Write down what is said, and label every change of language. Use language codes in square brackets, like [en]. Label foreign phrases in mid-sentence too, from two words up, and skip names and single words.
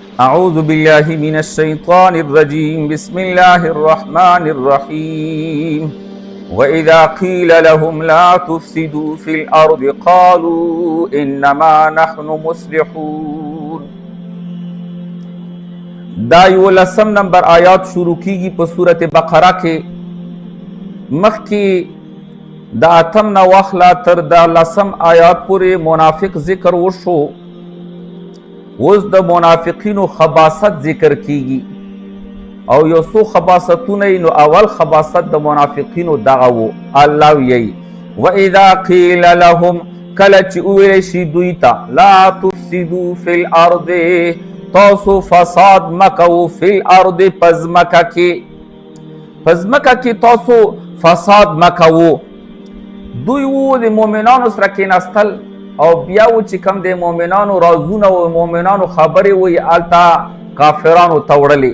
[ar] أعوذ بالله من الشيطان الرجيم بسم الله الرحمن الرحيم وإذا قيل لهم لا تفسدوا في الأرض قالوا إنما نحن مصلحون. [ps] دا 11 نمبر آیات شروع کیږي په سورة بقره کې. مخکې دا 8 نه واخله تر دا 10 آیات پورې منافق ذکر وشو. اوس د منافقینو خباثت ذکر کیږي او یو څو خباثتونه نو اول خباثت د منافقینو دغه وو. الله وی [ar] واذا قيل لهم [ps] کله چې ویل شي دوی ته [ar] لا تفسدوا في الارض [ps] تاسو فساد مکو [ar] فی الارض [ps] پزمکه کې تاسو فساد مکو. دوی وو د مؤمنانو سره کېناستل او بیا و چې کوم د مؤمنانو رازونه او مؤمنانو خبرې وي التا کافرانو توړلې.